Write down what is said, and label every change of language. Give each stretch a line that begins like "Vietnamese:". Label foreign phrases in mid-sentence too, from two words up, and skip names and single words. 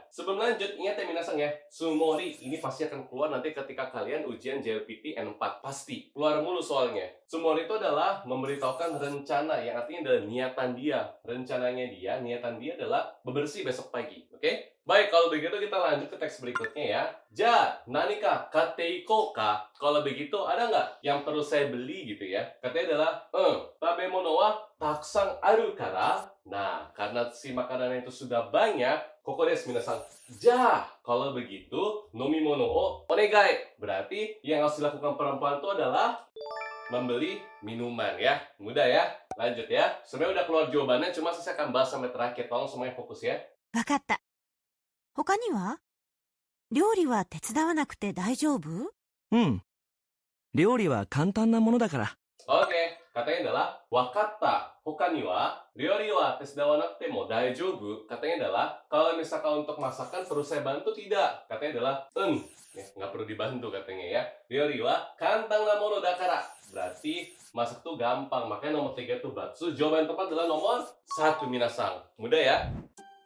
Indonesian: Sebelum lanjut, ingat ya minasang ya, sumori ini pasti akan keluar nanti ketika kalian ujian JLPT N4. Pasti keluar mulu soalnya. Sumori itu adalah memberitahukan rencana, yang artinya adalah niatan dia. Rencananya dia, niatan dia adalah bebersih besok pagi. Oke? Baik, kalau begitu kita lanjut ke teks berikutnya ya.
Japanese: じゃ、何か買っていこうか?
Indonesian: Kalau begitu, ada nggak yang perlu saya beli gitu ya? Katanya adalah,
Japanese: 食べ物はたくさんあるから.
Indonesian: Nah, karena si makanan itu sudah banyak,
Japanese: ここです皆さん.
Indonesian: Ja, kalau begitu,
Japanese: 飲み物をお願い.
Indonesian: Berarti yang harus dilakukan perempuan itu adalah membeli minuman ya. Mudah ya. Lanjut ya. Sebenarnya udah keluar jawabannya, cuma saya akan bahas sampai terakhir. Tolong semuanya fokus ya.
Japanese: わかった。他には？料理は手伝わなくて大丈夫？料理は簡単なものだから。
Indonesian: Oke, katanya adalah wakatta.
Japanese: 他には料理は手伝わなくても大丈夫.
Indonesian: Katanya adalah kalau misalkan untuk masakan perlu saya bantu tidak? Katanya adalah ya, nggak perlu dibantu katanya ya.
Japanese: 料理は簡単なものだから.
Indonesian: Berarti masak tuh gampang. Makanya nomor 3 tuh batsu. Jawaban yang tepat adalah nomor 1 minasang. Mudah ya?